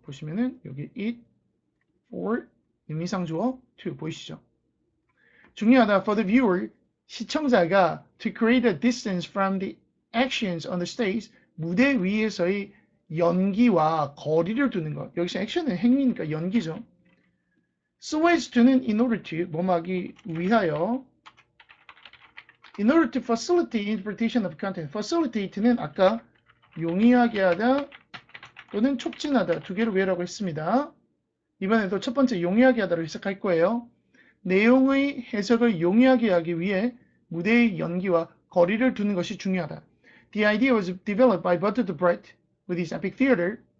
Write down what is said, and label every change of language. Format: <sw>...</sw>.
<ko>보시면은 여기 it, for, 의미상 주어, to 보이시죠? 중요하다</ko> <en>for the viewer,</en> <ko>시청자가</ko> <en>to create a distance from the actions on the stage,</en> <ko>무대 위에서의 연기와 거리를 두는 것. 여기서 액션은 행위니까 연기죠.</ko> <en>So as to는 in order to,</en> <ko>뭐하기 위하여.</ko> <en>In order to facilitate interpretation of content.</en> <ko>facilitate는 아까 용이하게 하다 또는 촉진하다 두 개로 외우라고 했습니다. 이번에도 첫 번째 용이하게 하다로 해석할 거예요. 내용의 해석을 용이하게 하기 위해 무대의 연기와 거리를 두는 것이 중요하다.</ko> <en>The idea was developed by Bertolt Brecht with his epic theater.</en>